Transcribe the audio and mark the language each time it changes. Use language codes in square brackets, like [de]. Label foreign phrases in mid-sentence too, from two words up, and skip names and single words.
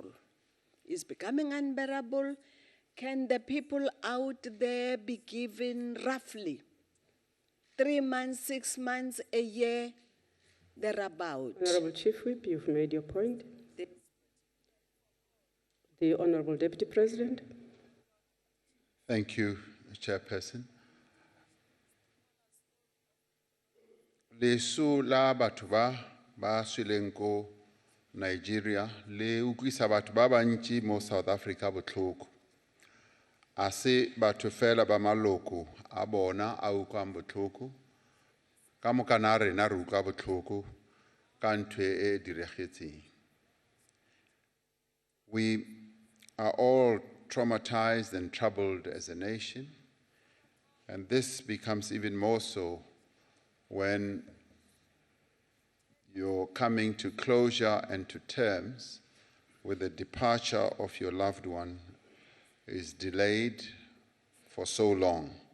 [en] It's becoming unbearable. Can the people out there be given roughly 3 months, 6 months, a year, thereabout. Honorable Chief Whip, you've made your point. The- The Honorable Deputy President. Thank you, Chairperson. [tn] Lesu la batho ba sweleng ko Nigeria le utlwisa batho ba bantši mo South Africa botlhoko. [nso] A se batho fela ba maloko a bona a utlwang botlhoko, ka moka na rena re utlwa botlhoko ka ntho e diragetseng. [en] We are all traumatized and troubled as a nation, and this becomes even more so when you're coming to closure and to terms with the departure of your loved one is delayed for so long.